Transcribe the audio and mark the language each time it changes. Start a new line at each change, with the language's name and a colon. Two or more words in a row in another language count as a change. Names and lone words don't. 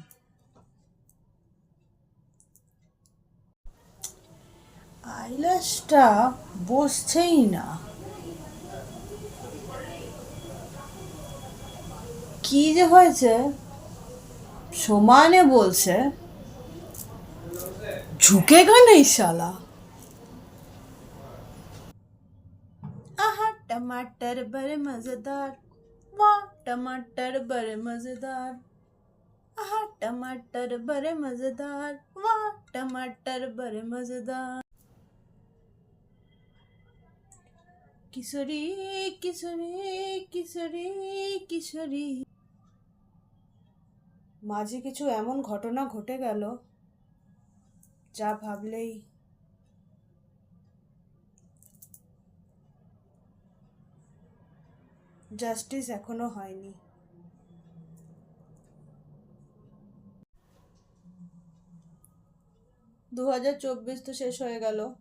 Bangla: আইল্যাশটা বসছেই না, কি যে হয়েছে? সমানে বলছে,
Hindi: झुकेगा नहीं साला। आहा टमाटर बड़े मजेदार, वाह टमाटर बड़े मजेदार, आहा टमाटर बड़े मजेदार, वाह टमाटर बड़े मजेदार। किशोरी किशोरी किशोरी किशोरी।
Bangla: মাঝে কিছু এমন ঘটনা ঘটে গেল যা ভাবলেই জাস্টিস এখনো হয়নি। 2024 তো শেষ হয়ে গেল।